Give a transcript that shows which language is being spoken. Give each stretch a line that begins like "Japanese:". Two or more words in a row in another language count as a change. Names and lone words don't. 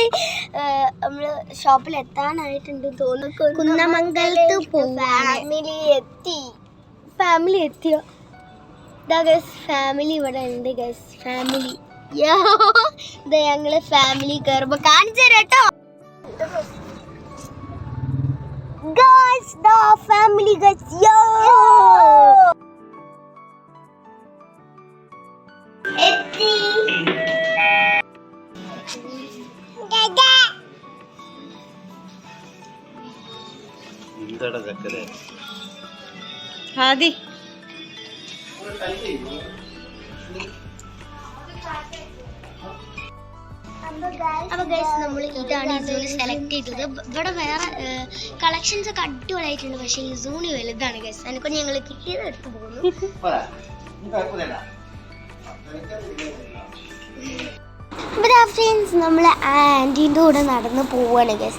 Malayalam: നമ്മള് ഷോപ്പിൽ എത്താനായിട്ടുണ്ട് തോന്നുന്നു. കുന്നമംഗലത്ത് ഫാമിലി എത്തിയോ? ഇതാ ഗൈസ്, ഫാമിലി ഇവിടെ ഉണ്ട് ഗൈസ്. ഫാമിലി ഇതാ ഞങ്ങള് ഫാമിലി കയറുമ്പോ കാണിച്ചു തരാം കേട്ടോ.
English: Guys, the family guys, yo! Etti. Dada. Indada zakkare. Hadi.
Malayalam: അപ്പൊ ഗൈസ്, നമ്മൾ ഇതാണ് ഇസൂന് സെലക്ട് ചെയ്തത്. ഇവിടെ വേറെ കളക്ഷൻസ് ഒക്കെ അടിപൊളിയായിട്ടുണ്ട്, പക്ഷെ ഇസൂന് വലുതാണ് ഗൈസ്. അതിനെക്കൊണ്ട് ഞങ്ങൾ കിട്ടിയത് എടുത്തു പോകുന്നു. ഫ്രണ്ട്സ്, നമ്മൾ ആ ആൻറ്റീൻ്റെ കൂടെ നടന്ന് പോവുകയാണ് ഗൈസ്.